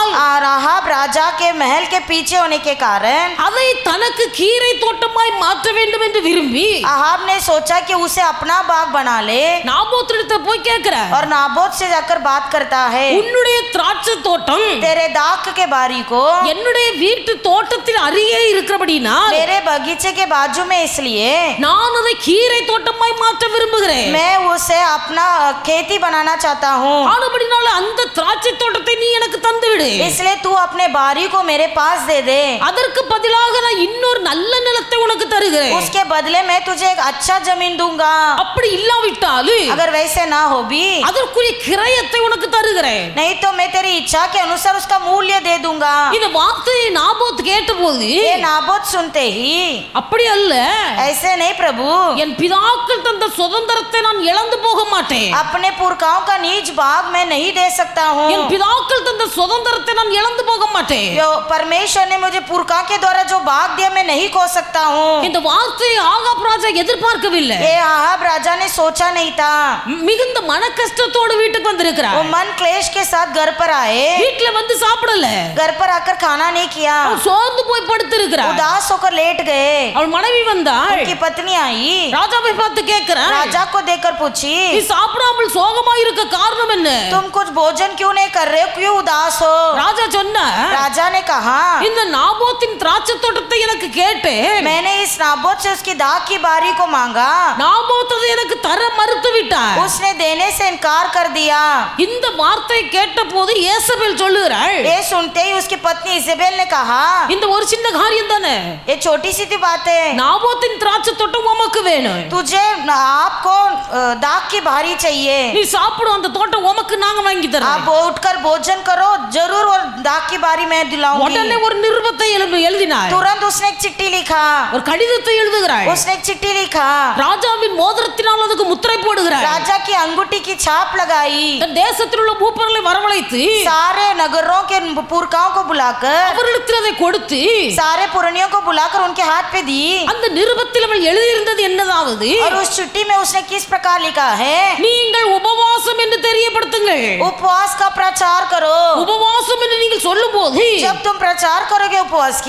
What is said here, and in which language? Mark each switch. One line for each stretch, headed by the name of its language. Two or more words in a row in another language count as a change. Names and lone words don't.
Hindi: आहाब राजा के महल के पीछे होने के कारण
Tamil: அதை தனக்கு கீரை தோட்டமாய் மாற்ற வேண்டும் என்று விரும்பி
Hindi: आहाब ने सोचा कि उसे अपना बाग बना ले,
Tamil: நாபோத்திடத்தை போய் கேட்கிறார்.
Hindi: और नाबोत से जाकर बात करता है,
Tamil: உன்னுடைய திராட்சை தோட்டம்
Hindi: तेरे दाख के बारी को
Tamil: என்னுடைய வீட்டு தோட்டத்தில் அருகே இருக்கிறபடினால்
Hindi: मेरे बगीचे के बाजू में, इसलिए
Tamil: நான் அதை கீரை தோட்டமாய் மாற்ற விரும்புகிறேன்.
Hindi: मैं उसे अपना खेती बनाना चाहता हूँ.
Tamil: ஆனபடினால அந்த திராட்சை தோட்டத்தை நீ எனக்கு தந்து விடு.
Hindi: इसलिए तू अपने बारी को मेरे पास दे दे.
Tamil: அதற்கு பதிலாக நான் இன்னொரு நல்ல நிலத்தை உனக்கு தருகிறேன்.
Hindi: उसके बदले मैं तुझे एक अच्छा जमीन दूंगा.
Tamil: அப்படி இல்லாவிட்டால்
Hindi: अगर वैसे ना हो भी,
Tamil: அதற்குரிய கிரயத்தை உனக்கு தருகிறேன்.
Hindi: नहीं तो मैं तेरी इच्छा के अनुसार उसका मूल्य दे दूंगा.
Tamil: இந்த வார்த்தையை நாபோத் கேட்டபோது
Hindi: ये नाबोत सुनते ही,
Tamil: அப்படி அல்ல,
Hindi: ऐसे नहीं प्रभु,
Tamil: என் பிதாக்கள் தந்த சுதந்திரத்தை நான் இழந்து போக மாட்டேன்.
Hindi: अपने पुरखाओं का निज भाग मैं नहीं दे सकता हूँ.
Tamil: என் பிதாக்கள் தந்த சுதந்திரத்தை நான் இழந்து போக மாட்டேன்.
Hindi: जो परमेश्वर ने मुझे पुरखा के द्वारा जो भाग दिया मैं नहीं खो सकता हूँ.
Tamil: இந்த வார்த்தையை ஆகாப் ராஜா எதிர்பார்க்கவில்லை.
Hindi: ये आहाब राजा ने सोचा नहीं था.
Tamil: மிகுந்த மன கஷ்டத்தோடு வீட்டுக்கு
Hindi: वो
Tamil: வந்திருக்கிறார்.
Hindi: मन क्लेश के साथ घर पर आए,
Tamil: வீட்டுல வந்து சாப்பிடல,
Hindi: घर पर आकर खाना नहीं किया,
Tamil: அவன் சோர்ந்து போய் படுத்திருக்கிறார்.
Hindi: उदास होकर लेट गए.
Tamil: அவள் மனைவி வந்தாள்,
Hindi: उनकी पत्नी आई,
Tamil: ராஜாவை பார்த்து கேட்கிறாள்,
Hindi: राजा को देखकर पूछी,
Tamil: நீ சாப்பிடாமல் சோகமா இருக்க காரணம் என்ன?
Hindi: तुम कुछ भोजन क्यों नहीं कर रहे हो, क्यों उदास हो?
Tamil: ராஜா சொன்னார்,
Hindi: राजा ने कहा,
Tamil: இந்த நாபோத்தின் திராட்சை தோட்டத்தை எனக்கு கேட்டேன்,
Hindi: मैंने इस नाबोत से उसकी दाग की बारी को मांगा,
Tamil: நாபோத் அதை எனக்கு தர மறுத்து விட்டார்.
Hindi: उसने देने से इनकार कर दिया.
Tamil: இந்த வார்த்தை கேட்ட போது ஏசபேல் சொல்லுகிறாள்,
Hindi: ये सुनते ही उसकी पत्नी इजेबेल ने कहा,
Tamil: இந்த ஒரு சின்ன காரியம் தானே,
Hindi: ये छोटी सी सी बात है,
Tamil: நாபோத்தின் திராட்சை தோட்டம் உமக்கு வேணும்,
Hindi: तुझे आपको दाग की बारी चाहिए,
Tamil: நீ சாப்பிடும் அந்த தோட்டம் உமக்கு நாங்க வாங்கி தரோம்.
Hindi: आप उठकर भोजन करो जरूर, और दाग की बारी मैं दिलाऊंगी.
Tamil: உடனே ஒரு நிருபத்தை எழுதினார்,
Hindi: तुरंत उसने एक चिट्ठी लिखा,
Tamil: ஒரு கடிதத்தை எழுதுகிறாள்,
Hindi: उसने एक चिट्ठी लिखा,
Tamil: ராஜாவின் மோதிரத்தினால் அதுக்கு முத்திரை போடுகிறாள்,
Hindi: राजा की अंगूठी की छाप लगाई,
Tamil: தன் தேசத்தில் உள்ள மூப்பர்களை வரவழைத்து
Hindi: सारे नगरों के पुरखाओं को बुलाकर,
Tamil: அவர்களுக்கு அதை கொடுத்து
Hindi: सारे पुरनियों को बुलाकर उनके हाथ पे दी.
Tamil: அந்த நிருபத்தில் அவள் எழுதியிருந்தது என்னதாவது,
Hindi: और उस चिट्ठी में उसने किस प्रकार लिखा है,
Tamil: நீங்கள் உபவாசம் என்று தெரியப்படுத்துங்கள்.
Hindi: उपवास का प्रचार करो.
Tamil: உபவாசம் என்று நீங்கள் சொல்லும்போது
Hindi: जब तुम प्रचार करोगे उपवास की,